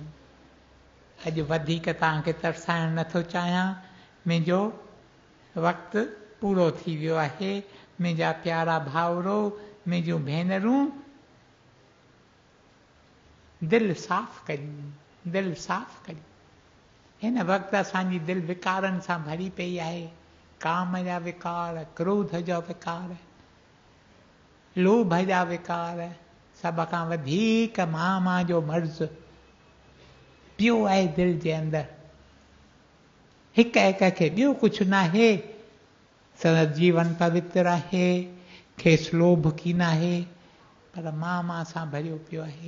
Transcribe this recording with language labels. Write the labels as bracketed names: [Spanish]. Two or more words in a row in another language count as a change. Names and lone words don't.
[Sindhi] अॼु वधीक तव्हांखे तरसाइण नथो चाहियां, मुंहिंजो वक़्तु पूरो थी वियो आहे। मुंहिंजा प्यारा भाउरो, मुंहिंजूं भेनरूं, दिलि साफ़ करियूं, दिलि साफ़ करियूं। हिन वक़्तु असांजी दिलि विकारनि सां भरी पई आहे। काम जा विकार, क्रोध जा विकार, लोभ जा विकार, सभ खां वधीक मां जो मर्ज़ पियो आहे दिलि जे अंदरि। हिक हिक खे ॿियो कुझु न आहे, संदसि जीवन पवित्र आहे, खेसि लोभ की न आहे, पर मां सां भरियो पियो आहे।